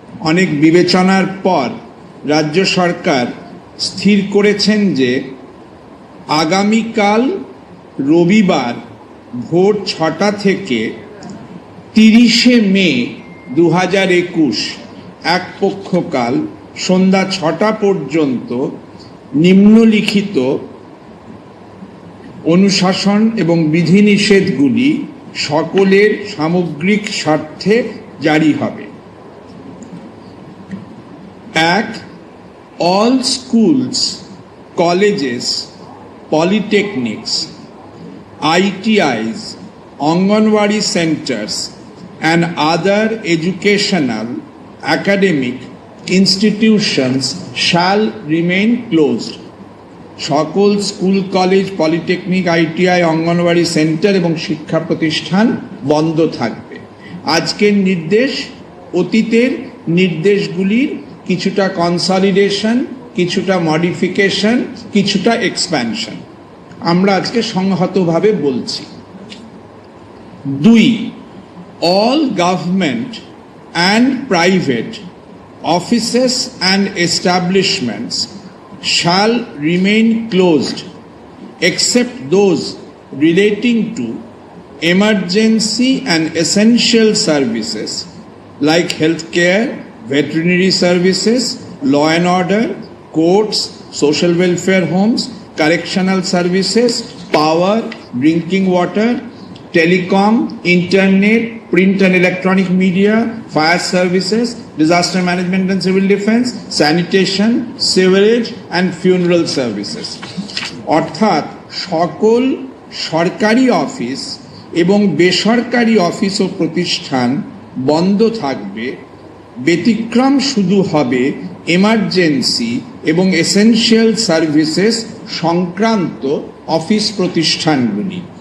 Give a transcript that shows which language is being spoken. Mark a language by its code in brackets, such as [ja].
[bn] অনেক বিবেচনার পর রাজ্য সরকার স্থির করেছেন যে আগামীকাল রবিবার ভোর 6টা থেকে 30শে মে 2021 এক পক্ষকাল সন্ধ্যা 6টা পর্যন্ত নিম্নলিখিত অনুশাসন এবং বিধিনিষেধগুলি সকলের সামগ্রিক স্বার্থে জারি হবে। 1. [en] All schools, colleges, polytechnics, ITIs, Anganwadi centers and other educational academic institutions shall remain closed. [bn] সকল school college polytechnic ITI anganwadi centre এবং শিক্ষা প্রতিষ্ঠান বন্ধ থাকবে। আজকের নির্দেশ অতীতের নির্দেশগুলির কিছুটা কনসলিডেশন, কিছুটা মডিফিকেশন, কিছুটা এক্সপ্যানশন আমরা আজকে সংহতভাবে বলছি। 2. [en] All government and private offices and establishments shall remain closed except those relating to emergency and essential services like healthcare, veterinary services, law and order, courts, social welfare homes, correctional services, power, drinking water, telecom, internet, print and electronic media, fire services, disaster management and civil defense, sanitation, sewerage and funeral services. [bn] অর্থাৎ সকল সরকারি office এবং বেসরকারি office ও প্রতিষ্ঠান বন্ধ থাকবে। ব্যতিক্রম শুধু হবে এমার্জেন্সি এবং এসেনশিয়াল সার্ভিসেস সংক্রান্ত অফিস প্রতিষ্ঠানগুলি,